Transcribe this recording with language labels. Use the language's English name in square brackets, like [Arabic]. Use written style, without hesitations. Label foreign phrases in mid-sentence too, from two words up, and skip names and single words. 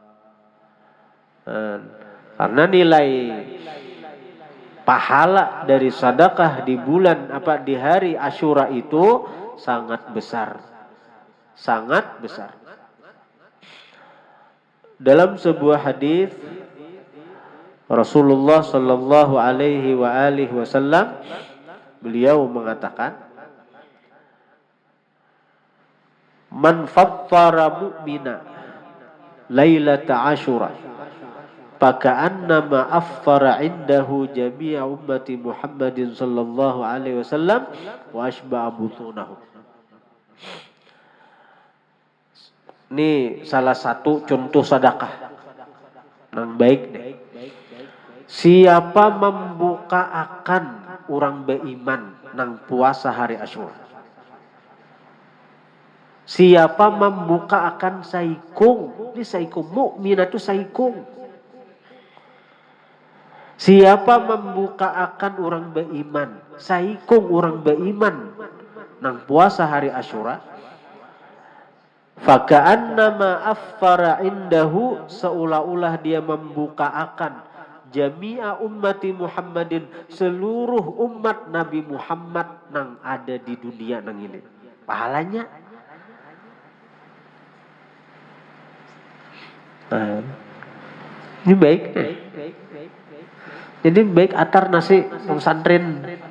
[Indonesian] Karena nilai pahala dari sedekah di bulan di hari Asyura itu sangat besar. Sangat besar. Dalam sebuah hadis Rasulullah [Arabic] صلى الله عليه وآله وسلم [Indonesian] beliau mengatakan, [Arabic] "من فطر مؤمنا ليلة عاشوراء فكأنما أفطر عنده جميع أمة محمد صلى الله عليه وسلم وأشبع بطونهم." [Indonesian] Ini salah satu contoh sedekah yang baik deh. [Banjar] Siapa membuka akan orang beriman nang puasa hari Asyura, Siapa membuka akan saikung. Ini saikung. Mukminah itu saikung. Siapa membuka akan orang beriman. Saikung orang beriman. Nang puasa hari Asyura. [Arabic] فكأنما أفطر عنده, [Banjar] seolah-olah dia membuka akan [Arabic] جميع أمة محمد, [Banjar] seluruh umat Nabi Muhammad nang ada di dunia nang ini. [Indonesian] Pahalanya. Ini baik. [Banjar] Jadi baik atar nasi pesantren.